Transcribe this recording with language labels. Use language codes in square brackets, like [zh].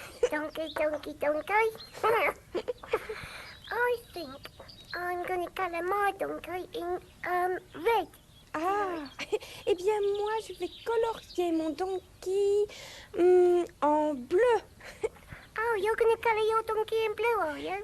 [en] Donkey, donkey, donkey. I think I'm going to colour my donkey in red. [fr] Ah, eh bien moi je vais colorier mon donkey en bleu. [en] Oh, you're going to colour your donkey in blue, are you?